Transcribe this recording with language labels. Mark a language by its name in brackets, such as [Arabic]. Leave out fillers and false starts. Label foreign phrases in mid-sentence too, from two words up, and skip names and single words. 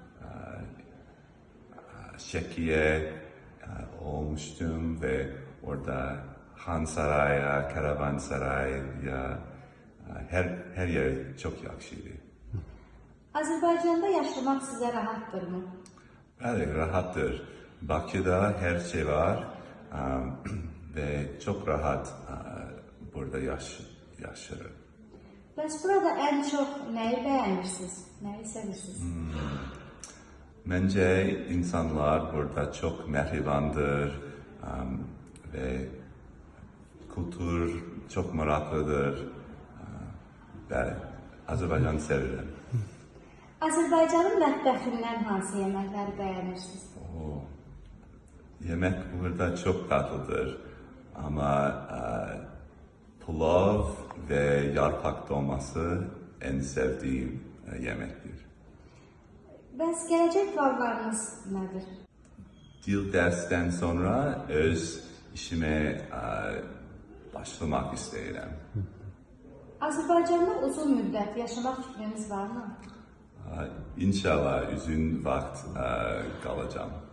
[Turkish] Şeki'ye olmuştum ve orada Han Saray'a, Karavanseray'a her yer çok yakışıydı. [Azerbaijani] Azərbaycanda yaşamaq sizə rahatdırmı? [Turkish] Evet, rahattır. Bakü'de her şey var ve çok rahat burada yaşarım. [Azerbaijani] Bəs burada ən çox nəyi bəyənirsiniz? Nəyi sevirsiniz? [Turkish] Bence insanlar burada çok mehribandır ve kültür çok meraklıdır. Ben Azerbaycan'ı severim. [Azerbaijani] Azərbaycanın mətbəxindən hansı yeməkləri bəyənirsiniz? [Turkish] Yemek burada çok tatlıdır ama pilav ve yarpak dolması en sevdiğim yemektir. [Azerbaijani] Bəs gələcək planlarınız nədir? [Turkish] Dil dersten sonra öz işime başlamak isterim. [Azerbaijani] Azərbaycanda uzun müddət yaşamaq fikriniz varmı? [Turkish] İnşallah uzun vakit kalacağım.